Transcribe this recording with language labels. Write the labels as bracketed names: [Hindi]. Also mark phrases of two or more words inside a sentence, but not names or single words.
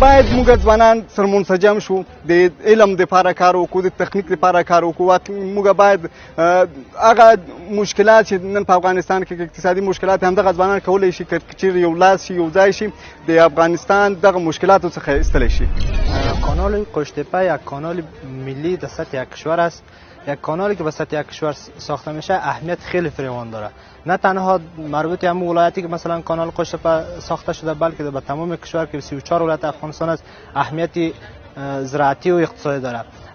[Pashto] باید موږ ځوانان سره منسجم شو، د علم دپاره کار وکړو، د تخنیک دپاره کار وکړو. موږ باید هغه مشکلات چې نن په افغانستان کې اقتصادي مشکلات همدغه ځوانان کولی شي که چیرې یو لاس شي، یو ځای شي، د افغانستان دغه مشکلاتو څخه ایستلی شي. [Persian] کانال قشتپه یک کانال ملی در سطح یک کشور است. یک کانالی که به سطح یک کشور ساخته میشه اهمیت خیلی فراوان داره، نه تنها مربوط به ولایتی که مثلا کانال قشتپه ساخته شده بلکه به تمام کشور که 34 ولایت افغانستان است اهمیت زراعتی و اقتصادی داره.